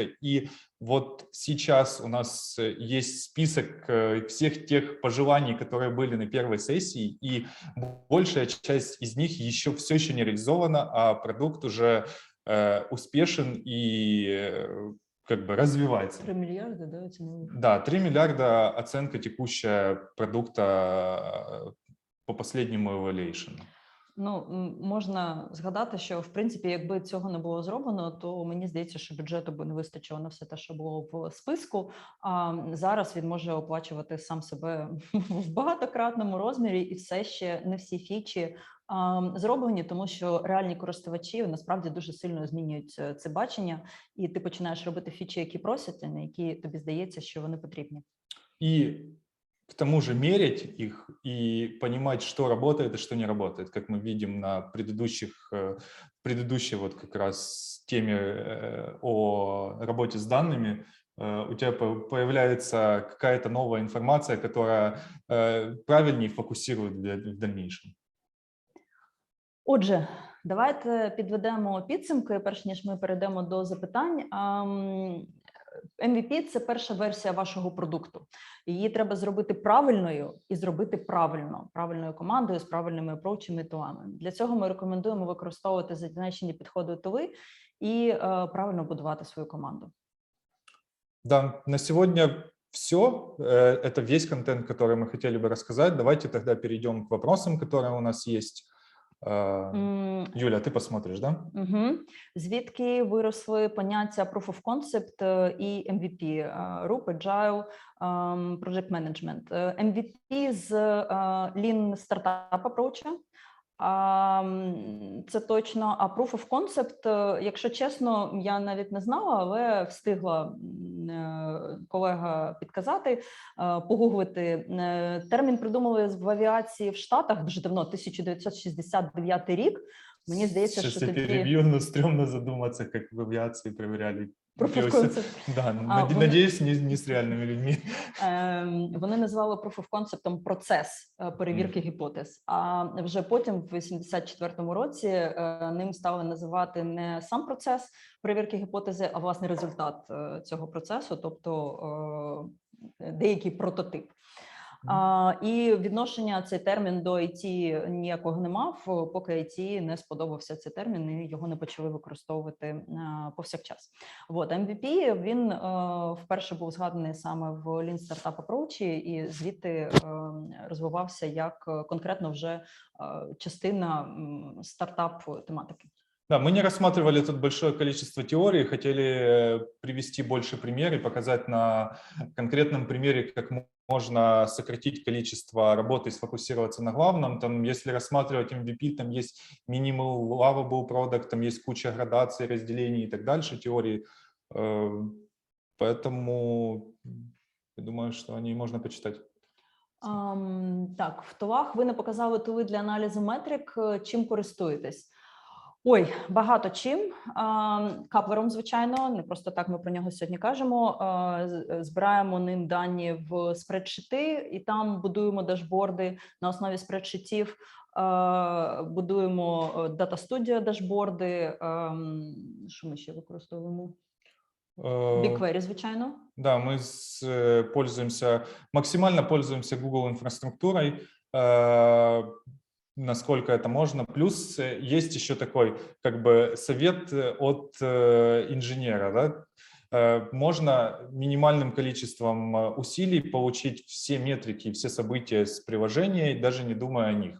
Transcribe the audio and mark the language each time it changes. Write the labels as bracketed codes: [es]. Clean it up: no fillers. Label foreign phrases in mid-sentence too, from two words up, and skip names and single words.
[ru] И вот сейчас у нас есть список всех тех пожеланий, которые были на первой сессии, и большая часть из них все еще не реализована, а продукт уже успешен и как бы развивается. 3 миллиарда, да? Да, 3 миллиарда оценка текущая продукта по последньому evaluation. [uk] Ну, можна згадати, що, в принципі, якби цього не було зроблено, то мені здається, що бюджету би не вистачило на все те, що було в списку. А зараз він може оплачувати сам себе в багатократному розмірі, і все ще не всі фічі зроблені, тому що реальні користувачі насправді дуже сильно змінюють це бачення, і ти починаєш робити фічі, які просять, а на які тобі здається, що вони потрібні. [ru] І к тому же мерить их и понимать, что работает и что не работает, как мы видим на предыдущей вот как раз теме о работе с данными, у тебя появляется какая-то новая информация, которая правильнее фокусирует в дальнейшем. [uk] Отже, давайте підведемо підсумки, перш ніж ми перейдемо до запитань. MVP – це перша версія вашого продукту. Її треба зробити правильною і зробити правильною командою з правильними апроучами і тулами. Для цього ми рекомендуємо використовувати зазначені підходи тули і правильно будувати свою команду. [ru] Да, на сегодня все. Это весь контент, который мы хотели бы рассказать. Давайте тогда перейдем к вопросам, которые у нас есть. Юля, ты посмотришь, да? [uk] Угу. Звідки виросли поняття [en] Proof of Concept [uk] і MVP, RUP, Agile, [en] Project Management. [uk] MVP з [en] Lean Startup Approach, [uk] це точно, а [en] Proof of Concept, [uk] якщо чесно, я навіть не знала, але встигла колега підказати, погуглити. Термін придумали в авіації в Штатах дуже давно, 1969 рік. Мені здається, [ru] Сейчас [uk] що я тоді... [ru] перебью, но стрёмно задуматься, как в авиации проверяли. [en] Proof of Concept. [ru] Да, [uk] вони- [ru] надеюсь, не с реальными людьми. [uk] Вони назвали [en] Proof of Concept [uk] процес перевірки гіпотез, а вже потім в 84-му році ним стали називати не сам процес перевірки гіпотези, а власне результат цього процесу, тобто деякий прототип. І відношення цей термін до IT ніякого не мав, поки IT не сподобався цей термін і його не почали використовувати повсякчас. От, MVP, він вперше був згаданий саме в [en] Lean Startup Approach [uk] і звідти розвивався як конкретно вже частина стартап-тематики. [ru] Да, мы не рассматривали тут большое количество теорий, хотели привести больше примеров и показать на конкретном примере, как можно сократить количество работы и сфокусироваться на главном. Там, если рассматривать MVP, там есть [en] minimal lovable product, [ru] там есть куча градаций, разделений и так дальше, теории. Поэтому я думаю, что о ней можно почитать. [uk] Так, в тулах ви не показали тули для аналізу метрик. Чим користуєтесь? Ой, багато чим. Каплером, звичайно, не просто так ми про нього сьогодні кажемо. Збираємо ним дані в спредшити і там будуємо дашборди на основі спредшитів, будуємо Data Studio дашборди. Що ми ще використовуємо? BigQuery, звичайно. [ru] Да, мы максимально пользуемся Google инфраструктурой, насколько это можно. Плюс есть еще такой как бы совет от инженера, да? Можно минимальным количеством усилий получить все метрики, все события с приложения, даже не думая о них.